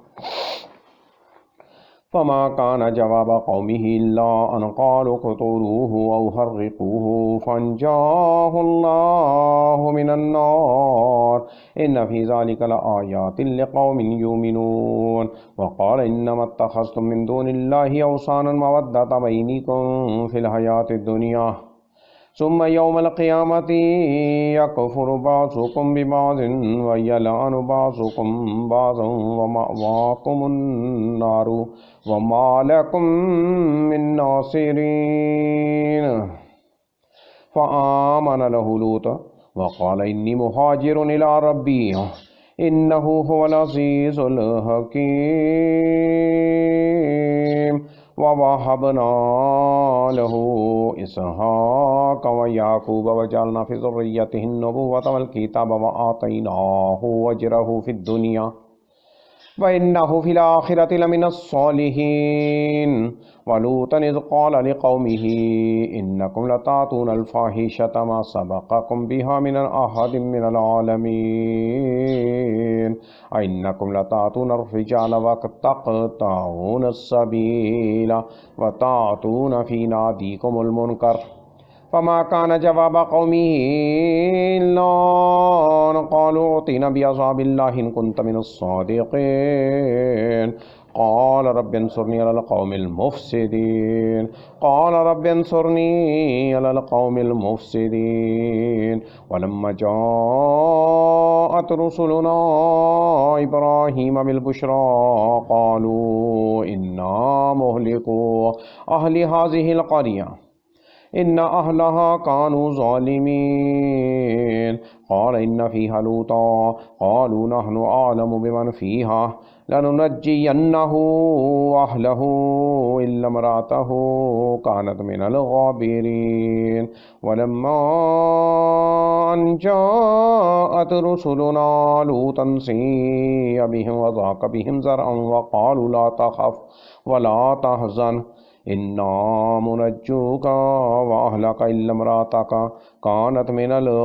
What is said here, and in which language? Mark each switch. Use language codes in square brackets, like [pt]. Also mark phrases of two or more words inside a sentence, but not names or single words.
[ar] فما كان جواب قومه إلا أن قالوا اقتلوه أو حرقوه فأنجاه الله من النار إن في ذلك لآيات لقوم يؤمنون وقال إنما اتخذتم من دون الله أوثانا مودة بينكم في الحياة الدنيا ثم يوم القيامة يكفر بعضكم ببعض ويلعن بعضكم بعضا ومأواكم النار وما لكم من ناصرين فآمن له لوط وقال إني مهاجر إلى ربي إنه هو العزيز الحكيم ووهبنا له إسحاق ويعقوب وجعلنا في ذريته النبوة والكتاب وآتيناه أجره في الدنيا وإنه في الآخرة لمن الصالحين ولوطا إذ قال لقومه إنكم لتأتون الفاحشة ما سبقكم بها من أحد من العالمين أئنكم لتأتون الرجال وتقطعون السبيل وتأتون في ناديكم المنكر فما كان جواب قومه إلا أن قالوا ائتنا بعذاب الله إن كنت من الصادقين قال رب انصرني على القوم المفسدين قال رب انصرني على القوم المفسدين ولما جاءت رسلنا إبراهيم بالبشرى قالوا إنا مهلكو أهل هذه القرية إن أهلها كانوا ظالمين قال إن فيها لوطا قالوا نحن أعلم بمن فيها لننجينه وأهله إلا امرأته كانت من الغابرين ولما أن جاءت رسلنا لوطا سيء بهم وضاق بهم ذرعا وقالوا لا تخف ولا تحزن إنا منجوك وأهلك إلا امرأتك كانت من